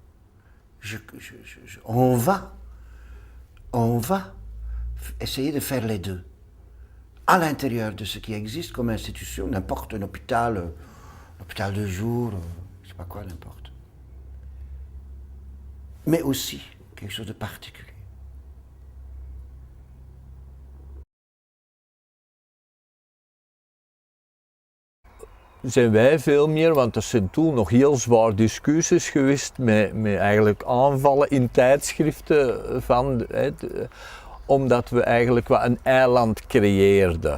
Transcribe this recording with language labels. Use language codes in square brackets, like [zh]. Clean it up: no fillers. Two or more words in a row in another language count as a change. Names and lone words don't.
[fr] On va essayer de faire les deux. À l'intérieur de ce qui existe comme institution, n'importe un hôpital de jour, je ne sais pas quoi, n'importe. Mais aussi quelque chose de particulier. [nl] Zijn wij veel meer, want er zijn toen nog heel zwaar discussies geweest met eigenlijk aanvallen in tijdschriften van, omdat we eigenlijk wat een eiland creëerden.